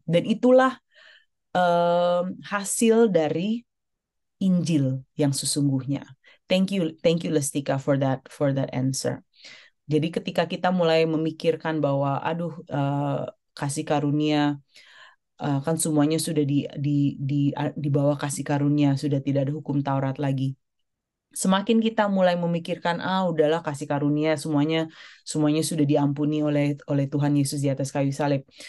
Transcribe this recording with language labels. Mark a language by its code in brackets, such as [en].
[id] Dan itulah hasil dari Injil yang sesungguhnya. [en] Thank you Lestika for that answer. [id] Jadi ketika kita mulai memikirkan bahwa aduh, kasih karunia, kan semuanya sudah di bawah kasih karunia, sudah tidak ada hukum Taurat lagi. Semakin kita mulai memikirkan udahlah kasih karunia, semuanya semuanya sudah diampuni oleh Tuhan Yesus di atas kayu salib.